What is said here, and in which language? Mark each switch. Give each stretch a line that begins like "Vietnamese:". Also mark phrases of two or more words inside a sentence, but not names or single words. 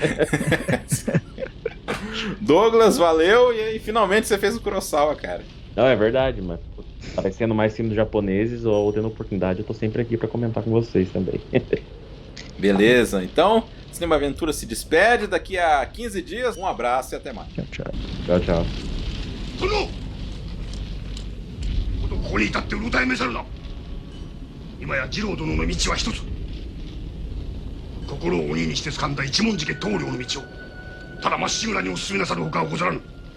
Portuguese: Douglas, valeu e aí finalmente você fez o Kurosawa, cara. Não, é verdade, mas aparecendo mais filmes japoneses ou tendo oportunidade, eu tô sempre aqui pra comentar com vocês também. Beleza, então, Cinema Aventura se despede daqui a 15 dias. Um abraço e até mais. Tchau, tchau. Tchau, tchau.
Japanese: ここに至ってうろたえめさるな。今や次郎殿の道は一つ。心を鬼にして掴んだ一文字家棟梁の道をただまっしぐらにお進めなさるほかはござらぬ。